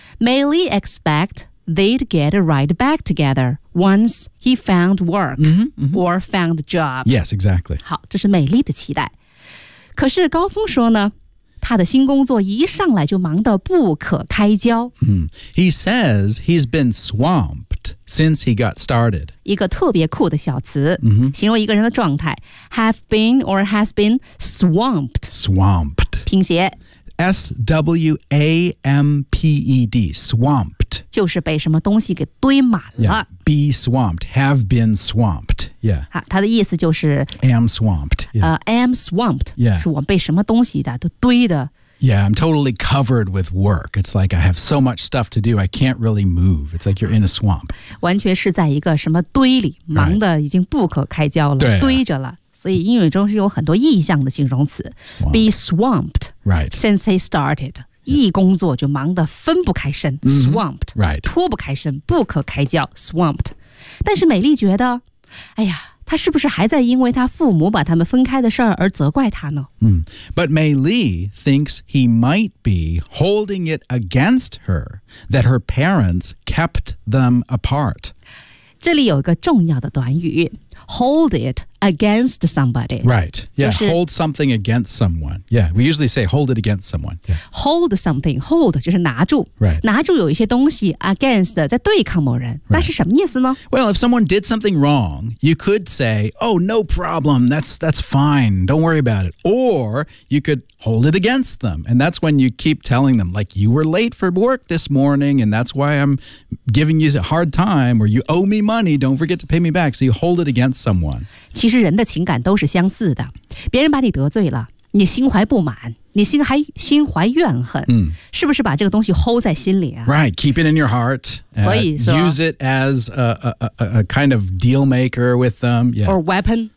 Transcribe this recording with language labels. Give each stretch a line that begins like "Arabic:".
English: May Lee expect they'd get right back together once he found work mm-hmm, mm-hmm. or found a job. Yes, exactly.
Chinese: 好，这是美丽的期待。可是高峰说呢，他的新工作一上来就忙得不可开交。 Mm.
English: He says he's been swamped since he got started.
Chinese: 一个特别酷的小词、 mm-hmm. 形容一个人的状态。
English: Have been or has been swamped. Swamped.
Chinese: 拼写。
English: S-W-A-M-P-E-D, swamped.
Chinese: 就是被什么东西给堆满了。
English: Yeah, be swamped, have been swamped. Yeah.
Chinese: 他的意思就是
English: am swamped. Yeah. Am swamped. Yeah.
Chinese: 是我被什么东西的都堆的。
English: Yeah, I'm totally covered with work. It's like I have so much stuff to do, I can't really move. It's like you're in a swamp.
Chinese: 完全是在一个什么堆里，忙得已经不可开交了、
English: right.
Chinese: 堆着了。所以英语中是有很多意象的形容词
English: swamped. Be swamped、 right. since he started、yeah.
Chinese: 一工作就忙得分不开身、 mm-hmm.
English: Swamped、 right.
Chinese: 脱不开身不可开交 Swamped 但是美丽觉得哎呀他是不是还在因为他父母把他们分开的事而责怪他呢、 mm.
English: But May Lee thinks he might be holding it against her that her parents kept them apart
Chinese: 这里有一个重要的短语
English: hold it against somebody. Right. Yeah.、
Chinese: 就是、
English: hold something against someone. Yeah. We usually say hold it against someone.、Yeah. Hold something. Hold
Chinese: 就是拿住。
English: Right.
Chinese: 拿住有一些东西 against 在对抗某人。那、
English: right.
Chinese: 是什么意思呢
English: Well, if someone did something wrong, you could say, oh, no problem. That's fine. Don't worry about it. Or you could hold it against them. And that's when you keep telling them, like, you were late for work this morning, and that's why I'm giving you a hard time, or you owe me money. Don't forget to pay me back. So you hold it against someone.
Chinese: 其实人的情感都是相似的别人把你得罪了你心怀不满你心还心怀怨恨、 mm. 是不是把这个东西 hold 在心里啊
English: Right, keep it in your heart
Chinese: 所以说
English: use it as a kind of deal maker with them、yeah. Or weapon